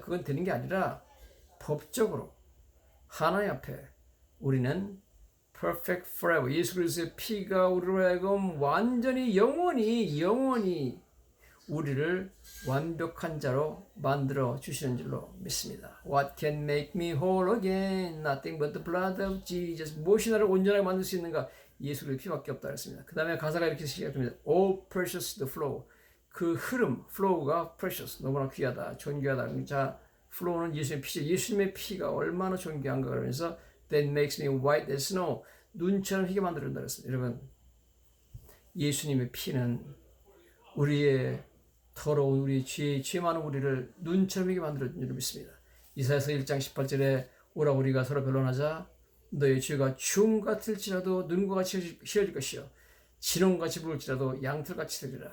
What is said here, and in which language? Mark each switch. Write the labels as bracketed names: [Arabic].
[Korean] 그건 되는 게 아니라 법적으로 하나님 앞에 우리는 perfect forever 예수 그리스도의 피가 우리로 하여금 완전히 영원히 우리를 완벽한 자로 만들어 주시는 줄로 믿습니다. [English] What can make me whole again? Nothing but the blood of Jesus. [Korean] 무엇이 나를 온전하게 만들 수 있는가? 예수 그리스도의 피밖에 없다 했습니다. 그 다음에 가사가 이렇게 시작됩니다. [English] Oh precious the flow. [Korean] 그 흐름, flow가 precious, 너무나 귀하다, 존귀하다. 자, flow는 예수님의 피죠. 예수님의 피가 얼마나 존귀한가 그러면서 [English] That makes me white as snow. [Korean] 눈처럼 희게 만들어준다 그랬습니다. 여러분, 예수님의 피는 우리의 더러운 우리 죄 많은 우리를 눈처럼 이게 만들어준 줄 믿습니다. 이사야서 1장 18절에 오라 우리가 서로 변론하자 너의 죄가 중 같을지라도 눈과 같이 휘어질 것이요 진홍같이 부을지라도 양털같이 되리라.